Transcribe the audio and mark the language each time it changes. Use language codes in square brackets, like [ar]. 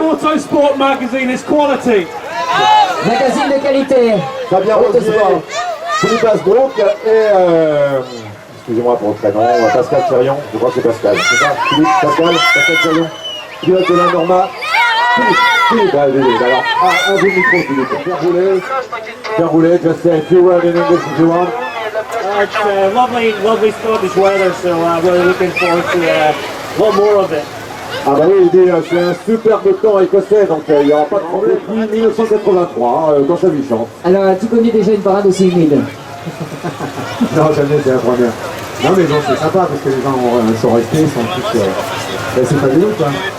[en] Autosport magazine, it's quality. [fr] Magazine de qualité. Fabien Rosier, Autosport. Philippe Asbrook et excusez-moi pour le prénom, Pascal Thérion, je crois que c'est Pascal, c'est ça Philippe, Pascal Thérion, pilote de la Norma. Philippe, allez, alors, un bout de micro, Philippe. [en] Pierre Roulet, just say a few words in English if you want. It's lovely Scottish weather, so we're looking forward to a lot more of it. [fr] Ah bah oui, il dit c'est un superbe temps écossais, donc il n'y aura pas de problème depuis 1983, quand sa vie chante. Alors, as-tu connu déjà une parade aussi humide? Non, jamais, c'est la première. Non mais bon, c'est sympa parce que les gens sont restés, ils sont tous... Ben, c'est pas des doutes, hein.